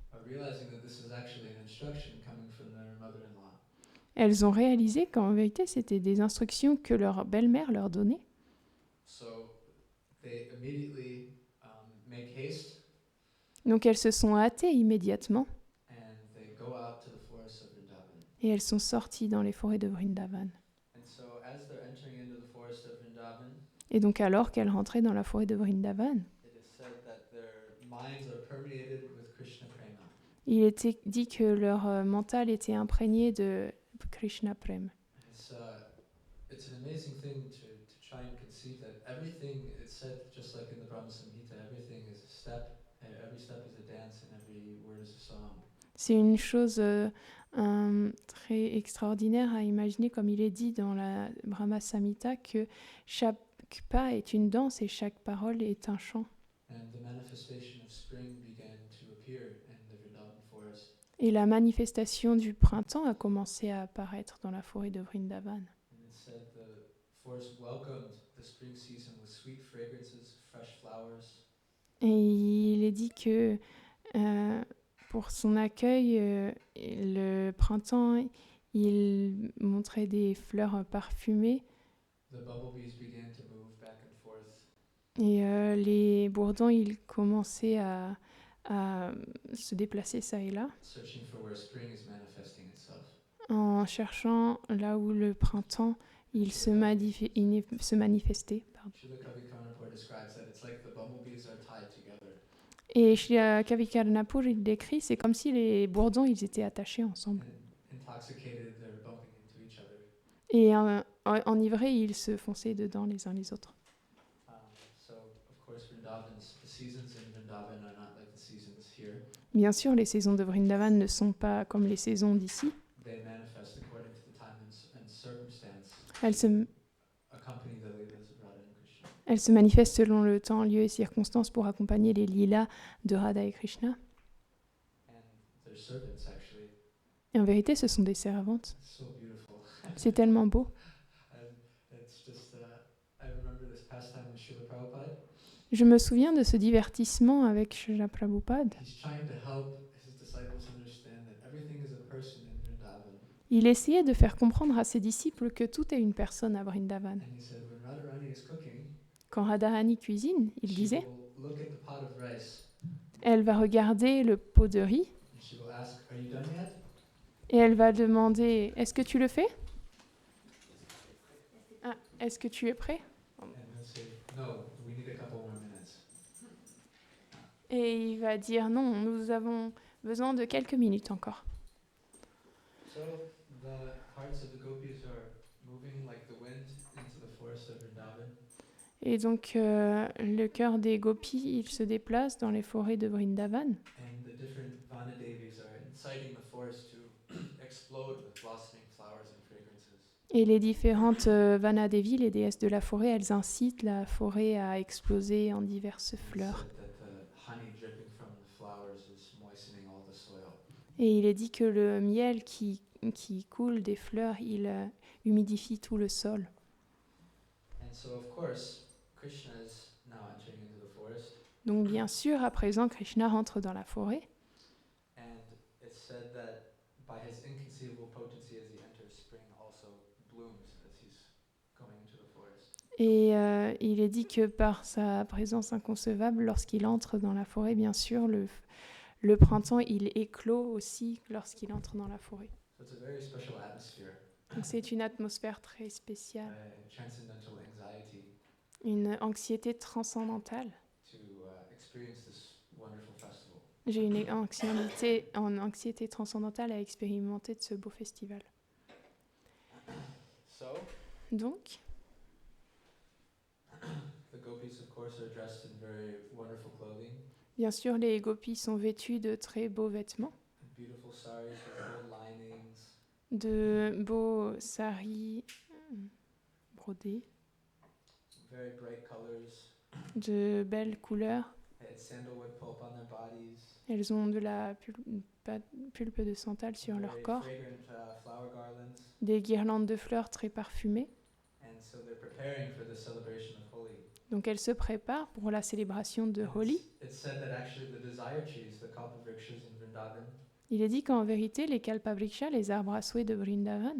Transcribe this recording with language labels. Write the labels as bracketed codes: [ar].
[en] are realizing that this is actually an instruction coming from their mother-in-law. [fr] elles ont réalisé qu'en vérité, c'était des instructions que leur belle-mère leur donnait. [en] So they immediately make haste [fr] Donc elles se sont hâtées immédiatement [en] and they go out to the forests of Vrindavan. [fr] et elles sont sorties dans les forêts de Vrindavan. [en] And so as they're entering into the forest of Vrindavan, [fr] Et donc alors qu'elles rentraient dans la forêt de Vrindavan, [en] it is said that their minds are permeated with Krishna prema. [fr] il était dit que leur mental était imprégné de Krishna Prem. [en] It's an amazing thing to try and conceive that everything, it's said just like in the Brahma Samhita, everything is a step, every step is a dance and every word is a song. [fr] C'est une chose très extraordinaire à imaginer, comme il est dit dans la Brahma Samhita, que chaque pas est une danse et chaque parole est un chant. [en] And the manifestation of spring began to appear in the Vrindavan forest. [fr] Et la manifestation du printemps a commencé à apparaître dans la forêt de Vrindavan. [en] And it said the forest welcomed the spring season with sweet fragrances, fresh flowers. [fr] Et il est dit que pour son accueil, le printemps, il montrait des fleurs parfumées [en] The bumblebees began to move back and forth. [fr] et les bourdons, ils commençaient à se déplacer ça et là [en] Searching for where spring is manifesting itself. [fr] en cherchant là où le printemps il se manifestait. Pardon. [en] Srila Kavi Karnapur describes that it's like the bumblebees are tied together. [fr] Et Srila Kavi Karnapur, il décrit, c'est comme si les bourdons ils étaient attachés ensemble. [en] And intoxicated, they're bumping into each other. [fr] Et enivrés, ils se fonçaient dedans les uns les autres. [en] So, of course, the seasons in Vrindavan are not like the seasons here. [fr] Bien sûr, les saisons de Vrindavan ne sont pas comme les saisons d'ici. [en] They manifest according to the time and circumstance. Accompany the Leelas of Radha and Krishna. [fr] Elles se manifestent selon le temps, lieu et circonstances pour accompagner les lilas de Radha et Krishna. [en] And they're servants, actually. [fr] Et en vérité, ce sont des servantes. [en] It's so beautiful. [fr] C'est tellement beau. [en] It's just, I remember this pastime with Srila Prabhupada. [fr] Je me souviens de ce divertissement avec Srila Prabhupada. [en] He's trying to help his disciples understand that everything is a person in Vrindavan. [fr] Il essayait de faire comprendre à ses disciples que tout est une personne à Vrindavan. [en] And he said, when Radharani is cooking, [fr] Quand Radharani cuisine, il [en] she [fr] disait, [en] will look at the pot of rice [fr] elle va regarder le pot de riz [en] and she will ask, "Are you done yet?" [fr] et elle va demander, est-ce que tu le fais? Ah, est-ce que tu es prêt? [en] And he'll say, "No, we need a couple more minutes." [fr] Et il va dire, non, nous avons besoin de quelques minutes encore. [en] So the hearts of the gopis are moving like the wind into the forest of Vrindavan. [fr] Et donc, le cœur des gopis, il se déplace dans les forêts de Vrindavan. [en] And the different Vanadevis are inciting the forest to explode with blossoming flowers and fragrances. [fr] Et les différentes Vanadevi, les déesses de la forêt, elles incitent la forêt à exploser en diverses fleurs. [en] It's said that the honey dripping from the flowers is moistening all the soil. [fr] Et il est dit que le miel qui coule des fleurs, il humidifie tout le sol. [en] And so, of course, Krishna is now entering into the forest. [fr] Donc bien sûr, à présent, Krishna rentre dans la forêt. [en] And it's said that by his inconceivable potency as he enters, spring also blooms as he's going into the forest. [fr] Et il est dit que par sa présence inconcevable, lorsqu'il entre dans la forêt, bien sûr, Le printemps, il éclot aussi lorsqu'il entre dans la forêt. [en] So it's a very special atmosphere, [fr] Donc c'est une atmosphère très spéciale, [en] transcendental anxiety [fr] une anxiété transcendantale. [en] to experience this wonderful festival. [fr] J'ai une anxiété transcendantale à expérimenter de ce beau festival. [en] So [fr] Donc, [en] the gopis, of course, are dressed in very wonderful clothing, [fr] bien sûr, les gopis sont vêtus de très beaux vêtements, [en] beautiful saris with gold linings, [fr] de beaux saris brodés, [en] very bright colors. [fr] de belles couleurs. [en] They had sandalwood pulp on their bodies, [fr] Elles ont de la pulpe de santal sur leur [en] very [fr] corps, [en] fragrant flower garlands, [fr] des guirlandes de fleurs très parfumées. [en] and so they're preparing for the celebration of Holi. [fr] Donc elles se préparent pour la célébration de [en] And [fr] Holi. [en] it's said that actually the desire trees, the kalpavrikshas in Vrindavan, [fr] Il est dit qu'en vérité, les kalpavriksha, les arbres à souhait de Vrindavan,